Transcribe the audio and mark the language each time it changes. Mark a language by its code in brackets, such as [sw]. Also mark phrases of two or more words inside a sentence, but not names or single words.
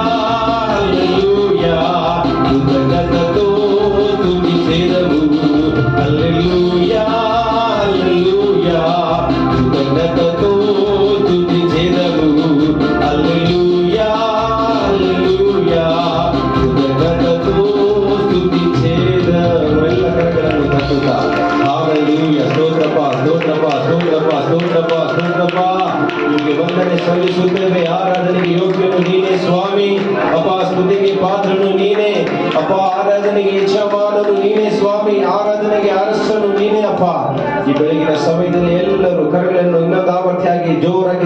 [te] హల్లెలూయా కృతజ్ఞతతో స్తుతించెదము హల్లెలూయా హల్లెలూయా కృతజ్ఞతతో స్తుతించెదము హల్లెలూయా హల్లెలూయా కృతజ్ఞతతో స్తుతించెదము [kn] ಎಲ್ಲ ಕರಗಳನ್ನು ತಟ್ಟುತ್ತಾ [te] ಹల్లೆಲೂಯಾ [kn] ಸ್ತೋತ್ರಪ್ಪ ಸ್ತೋತ್ರಪ್ಪ ಸ್ತೋತ್ರಪ್ಪ ಸ್ತೋತ್ರಪ್ಪ ಸ್ತೋತ್ರಪ್ಪ ನಿಮಗೆ ವಂದನೆ ಸಲ್ಲಿಸುತ್ತೇವೆ ಆರಾಧನೆಗೆ ಯೋಗ್ಯನು ನೀನೇ ಸ್ವಾಮಿ ಅಪ್ಪ ಸ್ತುತಿಗೆ ಪಾತ್ರನು ನೀನೇ ಅಪ್ಪ ಆರಾಧನೆಗೆ ಯಜಮಾನನು ನೀನೇ ಸ್ವಾಮಿ ಆರಾಧನೆಗೆ ಅರಸನು ನೀನೇ ಅಪ್ಪ ಈ ಬೆಳಗಿನ ಸಮಯದಲ್ಲಿ ಎಲ್ಲರೂ ಕರಗಳನ್ನು ಇನ್ನೊಂದು ಆವರ್ತಿಯಾಗಿ ಜೋರಾಗಿ